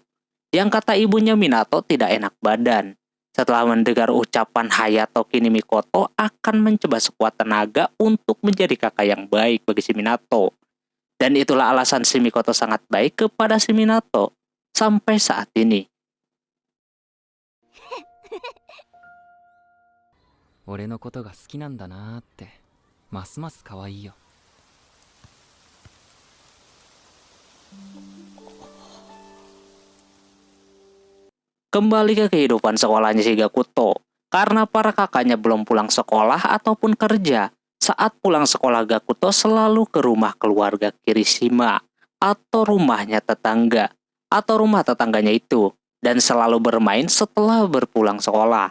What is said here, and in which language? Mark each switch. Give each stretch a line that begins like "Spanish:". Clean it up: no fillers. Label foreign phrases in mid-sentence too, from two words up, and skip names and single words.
Indonesian: Yang kata ibunya, Minato tidak enak badan. Setelah mendengar ucapan Hayato, kini Mikoto akan mencoba sekuat tenaga untuk menjadi kakak yang baik bagi si Minato. Dan itulah alasan si Mikoto sangat baik kepada si Minato sampai saat ini.
Japanese: 俺のことが好きなんだなーってますます可愛いよ。
Indonesian: Kembali ke kehidupan sekolahnya si Gakuto. Karena para kakaknya belum pulang sekolah ataupun kerja, saat pulang sekolah Gakuto selalu ke rumah keluarga Kirishima atau rumahnya tetangga atau rumah tetangganya itu dan selalu bermain setelah berpulang sekolah.